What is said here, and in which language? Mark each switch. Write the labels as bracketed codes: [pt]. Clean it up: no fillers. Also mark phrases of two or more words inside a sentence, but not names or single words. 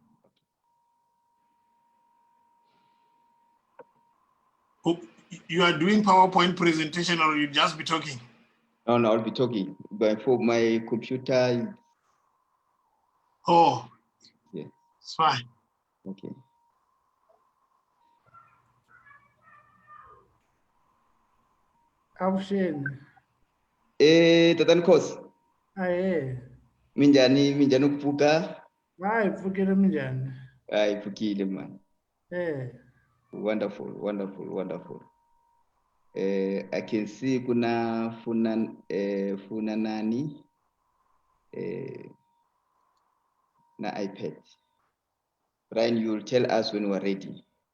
[en] Oh, you are doing PowerPoint presentation or you just be talking? No, no, I'll be talking. But for my computer, Oh, yeah, it's fine. okay. [ts] Avuxeni. Tatani Khosi, Ahee. minjhani ku pfuka? Hayi pfukile minjhani? Hi, pfukile man. [en] Wonderful, Wonderful, wonderful. I can see [ts] kuna Funanani na [en] iPad. Brian, you will tell us when we're ready.